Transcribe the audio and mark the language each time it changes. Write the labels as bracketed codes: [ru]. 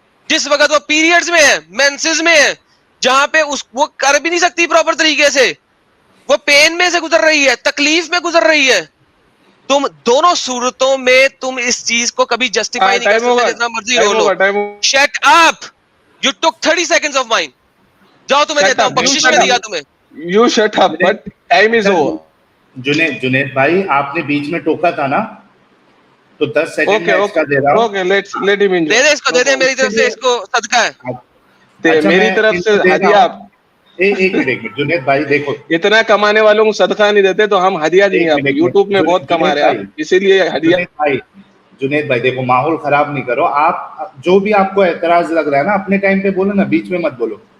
[ur] جس وقت وہ پیریڈز میں ہے, مینسز میں ہے, جہاں پہ وہ کر بھی نہیں سکتی پراپر طریقے سے, وہ پین میں سے گزر رہی ہے, تکلیف میں گزر رہی ہے. تم دونوں صورتوں میں تم اس چیز کو کبھی جسٹیفائی نہیں کر سکتے جتنا مرضی رو لو. [en] Shut up, you took 30 seconds of mine. [ur] جاؤ تمہیں دیتا ہوں, بخشش میں دیا تمہیں. [en] You shut up, but time is over. [ur] Junaid بھائی آپ نے بیچ میں ٹوکا تھا نا, تو 10 سیکنڈ میں اس کا دے رہا ہوں. [en] Okay, let him enjoy. [ur] دے دے اس کو, دے دے, میری طرف سے اس کو صدقہ ہے. میری طرف سے ہدیہ. ایک منٹ جنید بھائی دیکھو, اتنا کمانے والوں کو صدقہ نہیں دیتے تو ہم ہدیہ دیں گے آپ کو. یوٹیوب میں بہت کما رہے ہیں اسی لیے ہدیہ. جنید بھائی دیکھو, ماحول خراب نہیں کرو آپ. جو بھی آپ کو اعتراض لگ رہا ہے نا اپنے ٹائم پہ بولو نا, بیچ میں مت بولو.